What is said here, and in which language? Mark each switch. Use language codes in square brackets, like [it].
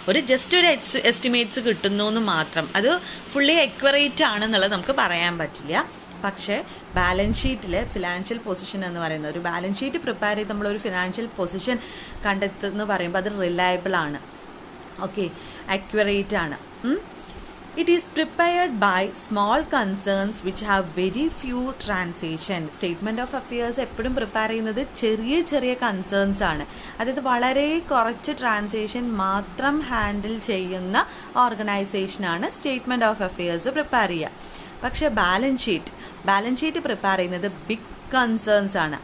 [ml] Just ഒരു estimates കിട്ടുന്നു എന്ന് മാത്രം, അത് ഫുള്ളി അക്യുറേറ്റ് ആണെന്നുള്ളത് നമുക്ക് പറയാൻ പറ്റില്ല. പക്ഷേ ബാലൻസ് ഷീറ്റിൽ ഫിനാൻഷ്യൽ പൊസിഷൻ എന്ന് പറയുന്നത്, ഒരു ബാലൻസ് ഷീറ്റ് പ്രിപ്പയർ ചെയ്ത് നമ്മളൊരു ഫിനാൻഷ്യൽ പൊസിഷൻ കണ്ടെത്തുന്നു പറയുമ്പോൾ അത് റിലയബിൾ ആണ്, ഓക്കെ, അക്യുറേറ്റ് ആണ്. [en] It is prepared by small concerns which have very few transaction. [ml] Statement of affairs എപ്പോഴും പ്രിപ്പയർ ചെയ്യുന്നത് ചെറിയ ചെറിയ കൺസേൺസ് ആണ്. അതായത് വളരെ കുറച്ച് ട്രാൻസാക്ഷൻ മാത്രം ഹാൻഡിൽ ചെയ്യുന്ന ഓർഗനൈസേഷനാണ് സ്റ്റേറ്റ്മെൻറ്റ് ഓഫ് അഫയേഴ്സ് പ്രിപ്പയർ ചെയ്യുക. പക്ഷേ ബാലൻസ് ഷീറ്റ് പ്രിപ്പയർ ചെയ്യുന്നത് ബിഗ് കൺസേൺസ് ആണ്.